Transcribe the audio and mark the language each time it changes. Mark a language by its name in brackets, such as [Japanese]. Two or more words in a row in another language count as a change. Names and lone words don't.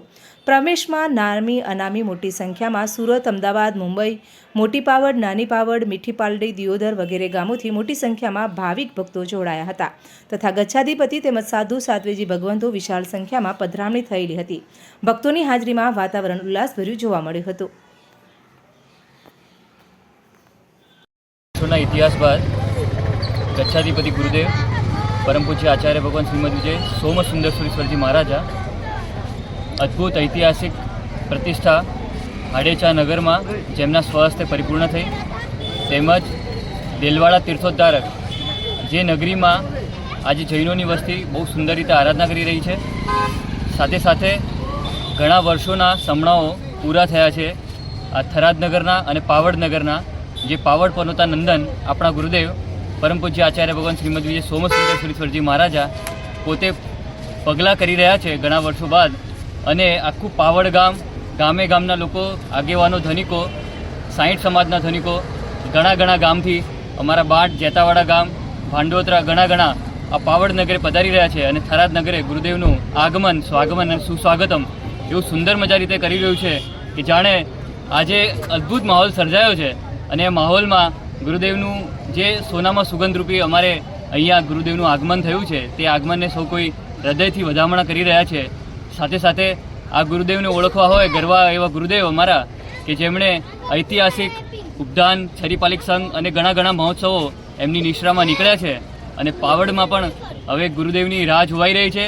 [Gujarati] પ્રવેશમાં નામી અનામી મોટી સંખ્યામાં સુરત, અમદાવાદ, મુંબઈ, મોટી પાવડ, નાની પાવડ, મીઠી પાલડી, દિયોદર વગેરે ગામોથી મોટી સંખ્યામાં ભાવિક ભક્તો જોડાયા હતા તથા ગચ્છાધિપતિ તેમજ સાધુ સાધ્વીજી ભગવંતો વિશાળ સંખ્યામાં પધરામણી થયેલી હતી। ભક્તોની હાજરીમાં વાતાવરણ ઉલ્લાસભર્યું જોવા મળ્યું હતું। [Hindi] इतिहास बाद गच्छाधिपति गुरुदेव परम पूज्य आचार्य भगवान श्रीमद विजय सोमसुंदर सुरेश्वर जी महाराजा अद्भुत ऐतिहासिक प्रतिष्ठा हाडेचा नगर में जेमना स्वस्थ परिपूर्ण थी तेमज दिलवाड़ा तीर्थोद्धारक जे नगरी में आज जैनों की वस्ती बहुत सुंदर रीते आराधना करी रही है। [Gujarati] સાથે સાથે ઘણા વર્ષોના સમણાઓ પૂરા થયા છે। આ થરાદ નગરના અને પાવડ નગરના જે પાવડ પનોતા નંદન અપના ગુરુદેવ પરમ પૂજ્ય આચાર્ય ભગવાન શ્રીમદ વિજય સોમસુંદર સુરેશ્વરજી મહારાજા પોતે પગલા કરી રહ્યા છે ઘણા વર્ષો બાદ અને આખૂ પાવડ ગામ ગામે ગામના લોકો આગેવાનો ધનિકો 60 સમાજના ધનિકો ઘણા ગામથી અમારા બાટ જેતાવાડા ગામ ભાંડોતરા ઘણા આ પાવડ નગરે પધારી રહ્યા છે અને થરાદ નગરે ગુરુદેવનું આગમન સ્વાગમન અને સુસ્વાગતમ એવું સુંદર મજા રીતે કરી રહ્યું છે કિ જાણે આજે અદ્ભુત માહોલ સર્જાયો છે। અને માહોલમાં ગુરુદેવનું જે સોનામાં સુગંધરૂપી અમારે અહીંયા ગુરુદેવનું આગમન થયું છે તે આગમનને સૌ કોઈ હૃદયથી વધામણા કરી રહ્યા છે। સાથે સાથે આ ગુરુદેવને ઓળખવા હોય ગરવા એવા ગુરુદેવ અમારા કે જેમણે ઐતિહાસિક ઉપદાન છરીપાલિક સંઘ અને ઘણા મહોત્સવો એમની નિશ્રામાં નીકળ્યા છે અને પાવડમાં પણ હવે ગુરુદેવની રાહ જોવાઈ રહી છે।